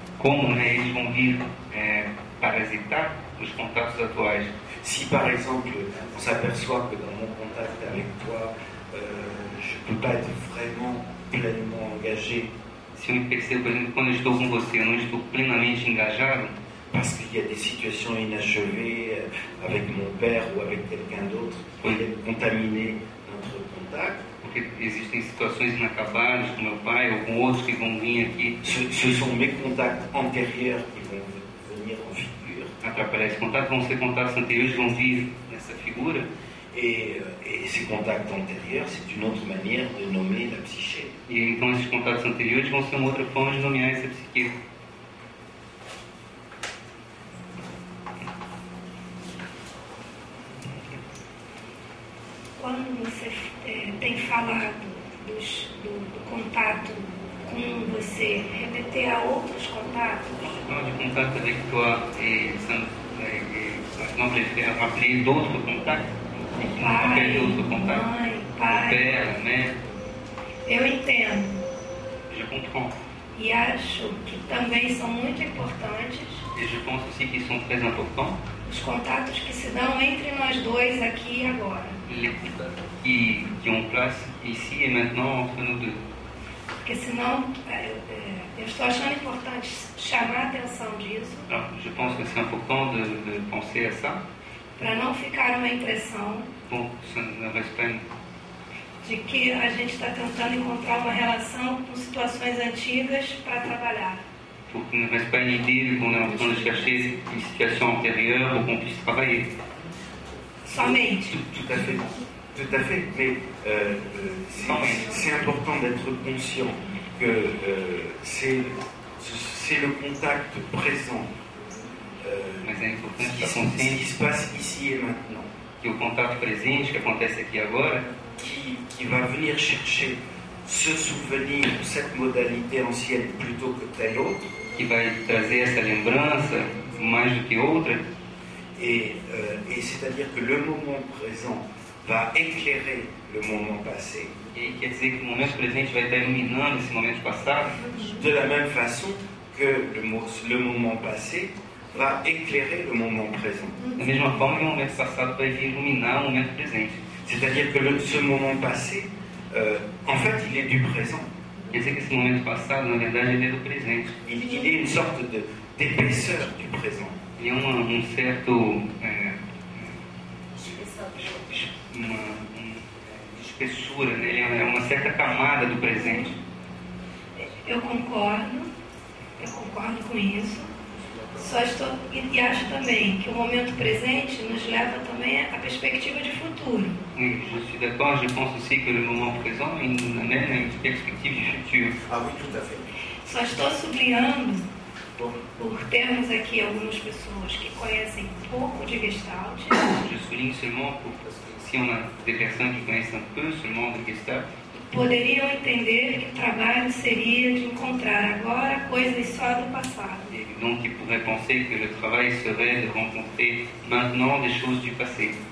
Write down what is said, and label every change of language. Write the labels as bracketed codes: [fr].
[pt] como, né, eles vão vir parasitar os contatos atuais. [fr] Si par exemple on s'aperçoit que dans mon contact avec toi, je ne peux pas être vraiment pleinement engagé [pt] Se eu me percebo, por exemplo, quando eu estou com você, eu não estou plenamente engajado, [fr] parce qu'il y a des situations inachevées avec mon père ou avec quelqu'un d'autre qui viennent contaminer notre contact, [pt] porque existem situações inacabadas com meu pai ou com outros que vão vir aqui [fr] ce sont mes contacts antérieurs qui vont venir en figure. [pt] atrapalhar esse contato, vão ser contatos anteriores que vão vir nessa figura. [fr] Et ces contacts antérieurs, c'est une autre manière de nommer la psyché. [pt] E então esses contatos anteriores vão ser uma outra forma de nomear essa psique. Quando você tem falado do contato com você, remeter a outros contatos? [fr] Quand du contact avec toi et par exemple, appeler d'autres contacts, appeler d'autres contacts, [pt] mãe, [fr] mon [pt] pai. [fr] père, mère, [pt] Eu entendo [fr] je comprends. [pt] e acho que também são muito importantes [fr] Et je pense aussi qu'ils sont très importants, [pt] os contatos que se dão entre nós dois aqui e agora. [fr] les contacts qui ont place ici et maintenant entre nous deux. [pt] Porque senão, eu estou achando importante chamar a atenção disso, [fr] Alors, je pense que c'est important de penser à ça, [pt] para não ficar uma impressão [fr] pour que ça ne reste pas une... [pt] de que a gente está tentando encontrar uma relação com situações antigas para trabalhar. [fr] Pour qu'il ne reste pas une idée qu'on est en train de chercher une situation antérieure pour qu'on puisse travailler. [pt] Somente. [fr] Tout à fait. Tout à fait. Mais c'est important d'être conscient que c'est le contact présent, [pt] Mas é importante [fr] ce [pt] estar [fr] qui [pt] consciente [fr] se passe ici et maintenant, [pt] que o contato presente, que acontece aqui agora, [fr] qui va venir chercher ce souvenir, cette modalité ancienne plutôt que telle autre, [pt] que vai trazer essa lembrança mais do que outra, [fr] et c'est-à-dire que le moment présent va éclairer le moment passé, [pt] e aí quer dizer que o momento presente vai estar iluminando esse momento passado, [fr] de la même façon que le moment passé va éclairer le moment présent. [pt] da mesma forma que o momento passado vai vir iluminar o momento presente. [fr] C'est-à-dire que ce moment passé, en fait, il est du présent. [pt] Quer dizer que esse momento passado, na verdade, ele é do presente. [fr] Il est une sorte d'épaisseur du présent. [pt] Ele é um certo... uma espessura, né? Ele é uma certa camada do presente. Eu concordo com isso. E acho também que o momento presente nos leva também à perspectiva de futuro. [fr] Oui, je suis d'accord, je pense aussi que le moment présent il nous amène à une perspective du futur. Ah oui, tout à fait. [pt] Só estou sublinhando, por termos aqui algumas pessoas que conhecem pouco de Gestalt, [fr] Je souligne seulement parce que si on a des personnes qui connaissent un peu seulement de Gestalt, [pt] poderiam entender que o trabalho seria de encontrar agora coisas só do passado. [fr] et donc ils pourraient penser que le travail serait de rencontrer maintenant des choses du passé.